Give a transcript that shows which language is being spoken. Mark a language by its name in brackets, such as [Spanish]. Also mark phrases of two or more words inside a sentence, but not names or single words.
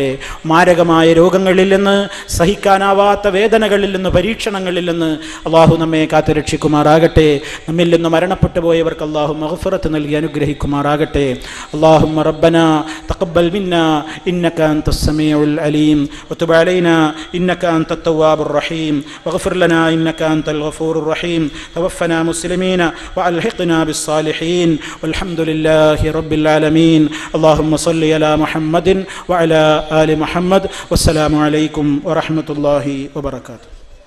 [Malayalam] മാരകമായ രോഗങ്ങളിൽ നിന്ന്, സഹിക്കാനാവാത്ത വേദനകളിൽ നിന്ന്, പരീക്ഷണങ്ങളിൽ നിന്ന് അല്ലാഹു നമ്മെ കാത്തുരക്ഷിക്കുമാറാകട്ടെ. നമ്മിൽ നിന്ന് മരണപ്പെട്ടു പോയവർക്ക് അല്ലാഹു മഗ്ഫിറത്ത് നൽകി അനുഗ്രഹിക്കുമാറാകട്ടെ. [Arabic] اللهم ربنا تقبل منا إنك أنت السميع العليم وتب علينا إنك أنت التواب الرحيم واغفر لنا إنك أنت الغفور الرحيم توفنا مسلمين وألحقنا بالصالحين والحمد لله رب العالمين اللهم صل على محمد وعلى آل محمد والسلام عليكم ورحمة الله وبركاته.